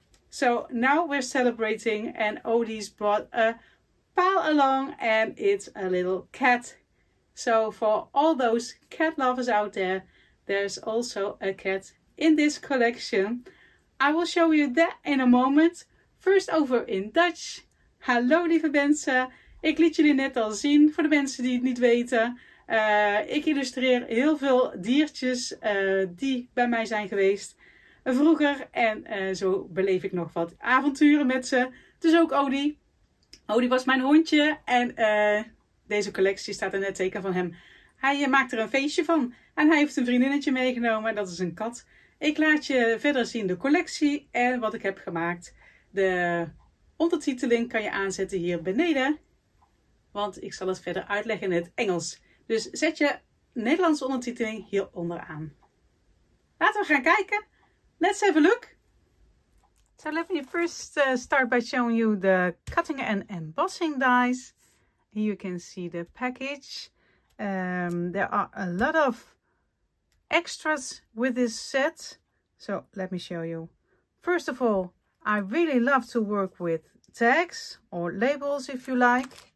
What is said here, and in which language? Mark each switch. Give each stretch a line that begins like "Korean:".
English: So now we're celebrating, and Odey's brought a pal along, and it's a little cat. So for all those cat lovers out there, there's also a cat in this collection. I will show you that in a moment. First over in Dutch.
Dutch: Hallo lieve mensen. Ik liet jullie net al zien, voor de mensen die het niet weten. Ik illustreer heel veel diertjes die bij mij zijn geweest vroeger. En zo beleef ik nog wat avonturen met ze. Dus ook Odey. Odey was mijn hondje. En deze collectie staat in het teken van hem. Hij maakt er een feestje van. En hij heeft een vriendinnetje meegenomen. Dat is een kat. Ik laat je verder zien de collectie en wat ik heb gemaakt. De ondertiteling kan je aanzetten hier beneden. Want ik zal het verder uitleggen in het Engels. Dus zet je Nederlandse ondertiteling hier onderaan. Laten we gaan kijken.
English: Let's have a look. So let me first start by showing you the cutting and embossing dies. Here you can see the package. There are a lot of extras with this set. So let me show you. First of all, I really love to work with tags or labels if you like.